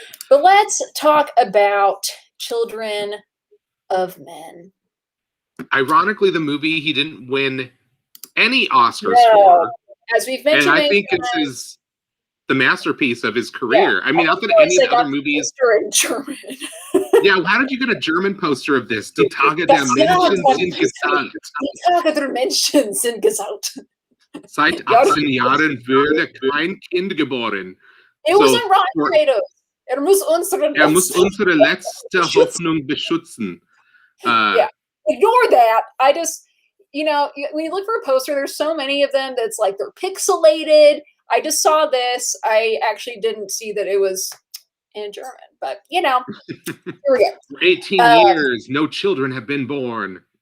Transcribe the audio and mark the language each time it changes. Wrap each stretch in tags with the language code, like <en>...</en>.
<en>But let's talk about Children of Men. Ironically, the movie he didn't win any Oscars for. As we've mentioned, and I think it's the masterpiece of his career. Yeah. I mean, not that any of the other movies. In German. Yeah, how did you get a German poster of this?</en> <de>Die Tage der Menschen sind gesagt. Die Tage der Menschen sind gesagt. Seit 18 Jahren wurde kein Kind geboren.</de> <en>It wasn't Rotten Tomatoes.</en> <de>Muss unsere letzte Hoffnung beschützen.</de> <en>Yeah, ignore that. I just, you know, when you look for a poster, there's so many of them that's like they're pixelated. I just saw this. I actually didn't see that it was in German, but you know, here we go. For 18 years, no children have been born.</en>